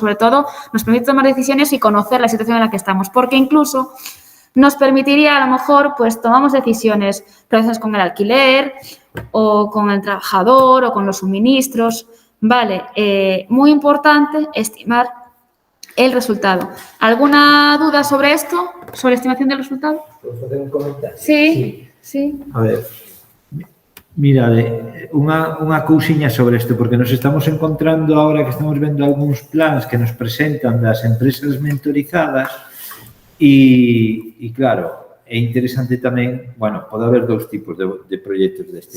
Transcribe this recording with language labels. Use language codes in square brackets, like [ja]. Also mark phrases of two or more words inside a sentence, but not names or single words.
[es] Sobre todo nos permite tomar decisiones y conocer la situación en la que estamos, porque incluso nos permitiría, a lo mejor, pues tomamos decisiones relacionadas con el alquiler o con el trabajador o con los suministros, ¿vale? Muy importante estimar el resultado. ¿Alguna duda sobre esto? ¿Sobre estimación del resultado? ¿Puedo hacer un comentario? Sí, sí. [gl] A ver, mira, unha cousiña sobre isto, porque [es] nos estamos encontrando ahora [gl] que estamos vendo algúns plans que nos presentan das empresas mentorizadas E claro, é interesante tamén, bueno, pode haber dous tipos de proxectos destes.